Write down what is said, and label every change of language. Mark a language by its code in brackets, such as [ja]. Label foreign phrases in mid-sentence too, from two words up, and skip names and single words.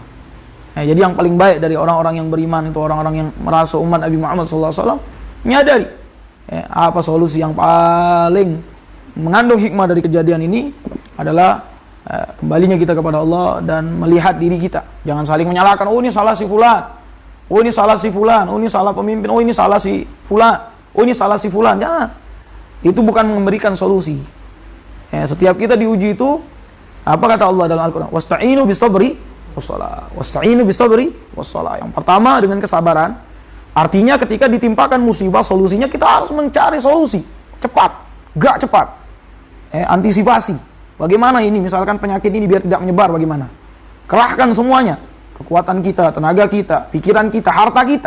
[id] Jadi yang paling baik dari orang-orang yang beriman itu orang-orang yang merasa umat Nabi Muhammad SAW menyadari apa solusi yang paling mengandung hikmah dari kejadian ini adalah kembalinya kita kepada Allah dan melihat diri kita. Jangan saling menyalahkan, oh ini salah si fulan, oh ini salah si fulan, oh ini salah pemimpin, oh ini salah si fulan, oh ini salah si fulan. Jangan. Itu bukan memberikan solusi. Setiap kita diuji itu Apa kata Allah dalam Al-Quran? [ar] واستعينوا بالصبر والصلاة. واستعينوا بالصبر والصلاة. [id] Yang pertama dengan kesabaran. Artinya ketika ditimpakan musibah, solusinya kita harus mencari solusi. Cepat. Gak cepat. Antisipasi. Bagaimana ini? Misalkan penyakit ini biar tidak menyebar, bagaimana? Kerahkan semuanya. Kekuatan kita, tenaga kita, pikiran kita, harta kita.